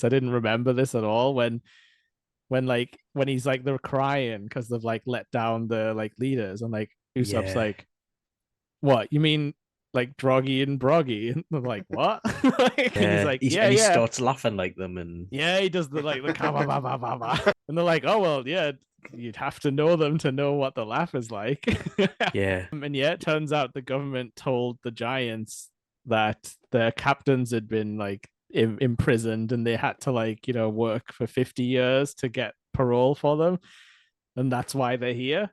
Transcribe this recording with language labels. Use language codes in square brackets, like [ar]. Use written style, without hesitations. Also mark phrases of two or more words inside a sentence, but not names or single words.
[en] I didn't remember this at all when he's like they're crying because they've like let down the like leaders, and like Usopp's Yeah. like, what you mean, like Droggy and Broggy, and they're like, what? Like, and he's like, yeah, and he yeah, starts laughing like them, and yeah. He does the like the ka ba ba ba ba ba, and they're like, oh well, yeah. You'd have to know them to know what the laugh is like. yeah, And yeah, it turns out the government told the Giants that their captains had been like imprisoned, and they had to like work for 50 years to get parole for them, and that's why they're here.